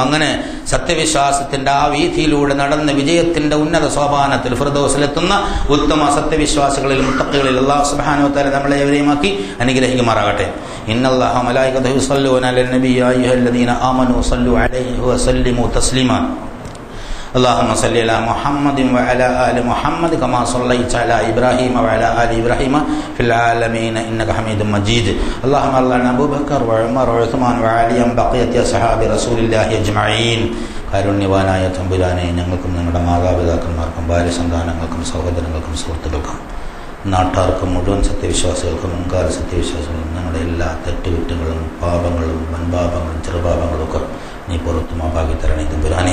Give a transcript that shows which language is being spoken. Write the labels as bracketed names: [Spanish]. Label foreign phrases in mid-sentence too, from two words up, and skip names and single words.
[Malayalam] അങ്ങനെ സത്യവിശ്വാസത്തിന്റെ ആ വീതിയിലൂടെ നടന്ന് വിജയത്തിന്റെ ഉന്നത സോപാനത്തിൽ ഫിർദൗസിലെത്തുന്ന ഉത്തമ സത്യവിശ്വാസികളിൽ മുത്തഖികളിൽ [Arabic] الله سبحانه وتعالى [Malayalam] നമ്മളെ ഏവരെയുമാക്കി അനുഗ്രഹിക്കുമാറാകട്ടെ. [Arabic] إن الله وملائكته يصلون على النبي يا أيها الذين آمنوا صلوا عليه وسلموا تسليما. اللهم صل على محمد وعلى آل محمد كما صليت على إبراهيم وعلى آل إبراهيم في العالمين إنك حميد مجيد. اللهم صل على أبو بكر وعمر وعثمان وعلي بقية أصحاب رسول الله أجمعين. [Malayalam] കാരുണ്യവാനായ തമ്പുരാനെ, ഞങ്ങൾക്കും ഞങ്ങളുടെ മാതാപിതാക്കന്മാർക്കും ഭാര്യ സന്താനങ്ങൾക്കും സഹോദരങ്ങൾക്കും സുഹൃത്തുക്കൾക്കും നാട്ടാർക്കും മുഴുവൻ സത്യവിശ്വാസികൾക്കും മുൻകാല സത്യവിശ്വാസികൾക്കും ഞങ്ങളുടെ എല്ലാ തെറ്റുകുറ്റങ്ങളും പാപങ്ങളും വൻപാപങ്ങളും ചെറുപാപങ്ങളും ഒക്കെ നീ പുറത്തു മാപ്പാക്കി തരണേ തമ്പുരാനെ.